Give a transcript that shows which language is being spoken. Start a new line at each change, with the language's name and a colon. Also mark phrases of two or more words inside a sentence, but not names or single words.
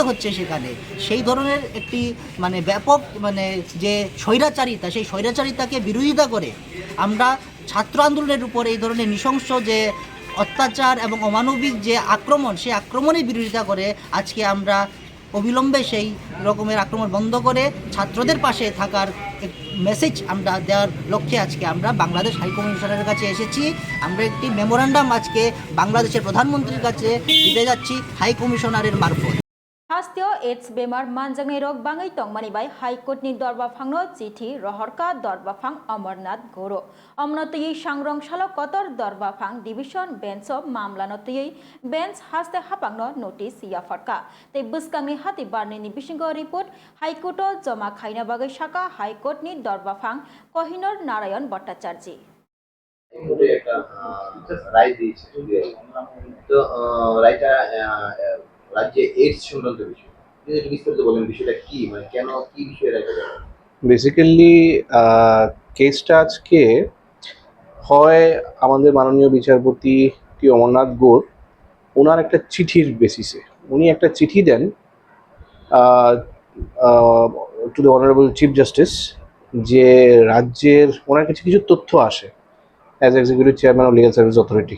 Bangla: হচ্ছে সেখানে, সেই ধরনের একটি ব্যাপক যে স্বৈরাচারিতা, সেই স্বৈরাচারিতাকে বিরোধিতা করে আমরা ছাত্র আন্দোলনের উপর এই ধরনের নৃশংস যে অত্যাচার এবং অমানবিক যে আক্রমণ, সেই আক্রমণের বিরোধিতা করে আজকে আমরা অবিলম্বে সেই রকমের আক্রমণ বন্ধ করে ছাত্রদের পাশে থাকার মেসেজ আমরা দেওয়ার লক্ষ্যে আজকে আমরা বাংলাদেশ হাইকমিশনের কাছে এসেছি। আমরা একটি মেমোরান্ডাম আজকে বাংলাদেশের প্রধানমন্ত্রীর কাছে দিতে যাচ্ছি হাইকমিশনারের মারফত।
Kok Borok: Hastio AIDS Bemar Manjangai Rok Bangai Tongmani by High Court ni Dorbafangno Chithi Rohorka Dorbafang Amarnath Goro Omnotoi Shangrong Shalo Kotor Dorbafang
English: Division Bench
Kok Borok: of Mamlanotoi Bench Haste Hapangno Notice Yafarka Te Buskangni Hati Barni ni Bishingo Report High Court Joma Khaina Bagai Shaka High Court ni Dorbafang Kohinor Narayan Bhattacharjee
Bangla: একটা রায় দিয়েছে তো রায়টা রাজ্যে এইডস সংক্রান্ত বিষয় একটু বিস্তারিত বলেন, বিষয়টা কি, কেন, কি বিষয়ে রায়টা দেওয়া? বেসিক্যালি কেসটা আজকে হয় আমাদের মাননীয় বিচারপতি অমরনাথ গোর ওনার একটা চিঠির বেসিসে উনি একটা চিঠি দেন
English: to the Honourable Chief Justice,
Bangla: যে রাজ্যের ওনার কাছে কিছু তথ্য আসে
English: as executive chairman of legal service authority.